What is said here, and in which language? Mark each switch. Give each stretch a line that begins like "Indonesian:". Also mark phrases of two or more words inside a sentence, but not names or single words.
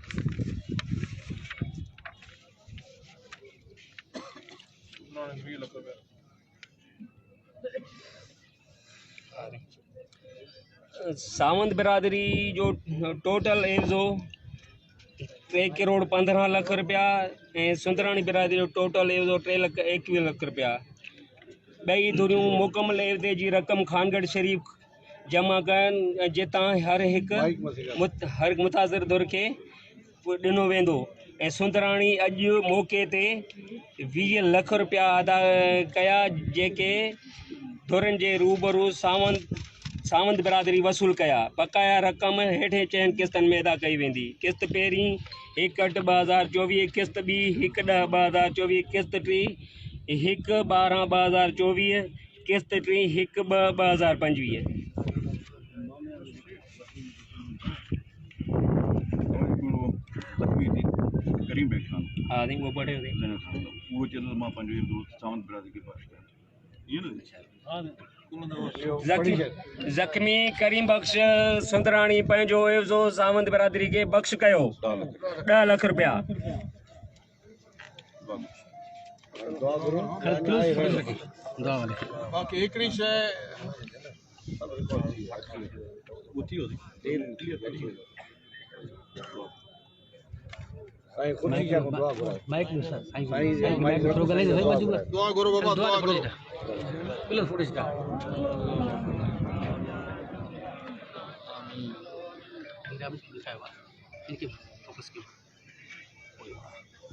Sindhi: सावंत बिरादरी जो टोटल एवज़ो 3 करोड़ 15 लाख रुपया ऐं सुंदराणी बिरादरी जो टोटल एवज़ो 3 लाख 21 लाख रुपया। ॿई धुरियूं मुकमल एवज़े जी रक़म खानगढ़ शरीफ़ जमा कनि जितां हर मुताज़िर धुर खे ॾिनो वेंदो ऐं सुंदराणी अॼु मौक़े ते 20 लाख रुपया अदा कया जेके धुरनि जे रूबरू सावंत बिरादरी वसूल कया। बकाया रक़म हेठे चयनि किस्तनि में अदा कई वेंदी। किस्त पहिरीं 1/8/2024, किस्त ॿी 1/10/2024, किस्त टी 1/12/2024, किस्त टी 1/2/2025।
Urdu: ہاں نہیں وہ پڑھے
Sindhi: वो चलो मां पंहिंजो सावंत बिरादरी
Urdu: کے پاس
Sindhi: ज़ख्मी करीम बख्श सुंदराणी पंहिंजो एवज़ो सावंत बिरादरी खे बख्श कयो 10 लाख रुपया। बाक़ी हिकिड़ी शइ
Urdu: مائیک میں سر مائیک تھوڑا گلے سے باجو کا دعا کرو بابا دعا کرو پلر فوٹیج کا ان کے فوکس